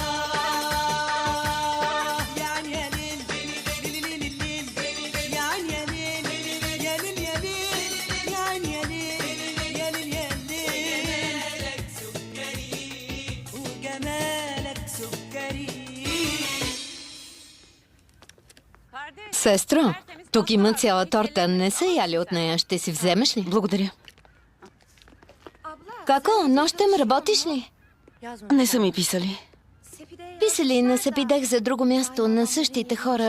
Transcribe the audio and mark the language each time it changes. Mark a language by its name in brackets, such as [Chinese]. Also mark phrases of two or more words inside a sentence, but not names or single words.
[Arabic] يا عيني يا ليل ليل ليل ليل يا عيني يا ليل يا ليل يا ليل يا عيني يا ليل يا ليل يا ليل جمالك سكري وجمالك سكري [Bulgarian] Сестро, тук има цяла торта. Не са яли от нея. Ще си вземеш ли? Благодаря. Како, нощем работиш ли? Не са ми писали. Писали на Сепидех за друго място на същите хора.